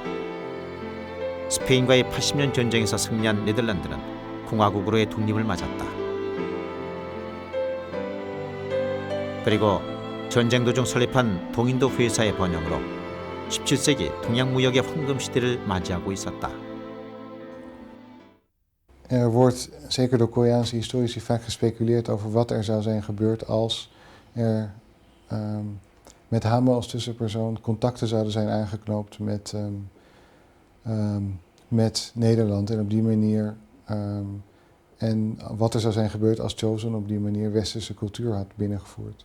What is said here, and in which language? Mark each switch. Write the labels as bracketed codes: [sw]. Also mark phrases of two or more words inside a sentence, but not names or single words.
[ko] 스페인과의 80년 전쟁에서 승리한 네덜란드는 공화국으로의 독립을 맞았다. 그리고 전쟁 도중 설립한 동인도 회사의 번영으로 17세기 동양무역의 황금시대를 맞이하고 있었다. [nl] wordt zeker door Koreaanse historici vaak gespeculeerd over wat er zou zijn gebeurd als er met Hamel als tussenpersoon contacten zouden zijn aangeknoopt met Nederland en op die manier en wat er zou zijn gebeurd als Joseon op die manier westerse cultuur had binnengevoerd.